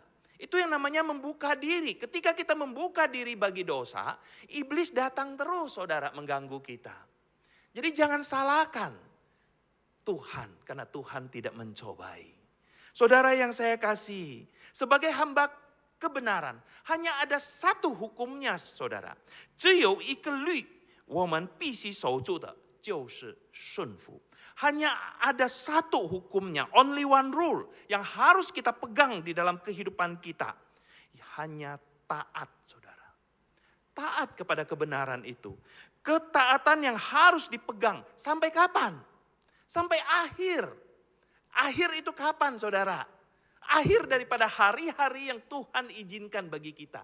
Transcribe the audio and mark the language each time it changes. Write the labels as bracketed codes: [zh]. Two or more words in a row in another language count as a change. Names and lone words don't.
[id] Itu yang namanya membuka diri. Ketika kita membuka diri bagi dosa, iblis datang terus saudara mengganggu kita. Jadi jangan salahkan Tuhan karena Tuhan tidak mencobai. Saudara yang saya kasih, sebagai hamba kebenaran, hanya ada satu hukumnya saudara. [zh] 只有一个律，我们必须守住的就是顺服。 [id] Hanya ada satu hukumnya, [en] only one rule [id] yang harus kita pegang di dalam kehidupan kita. Hanya taat, saudara. Taat kepada kebenaran itu. Ketaatan yang harus dipegang sampai kapan? Sampai akhir. Akhir itu kapan, saudara? Akhir daripada hari-hari yang Tuhan izinkan bagi kita.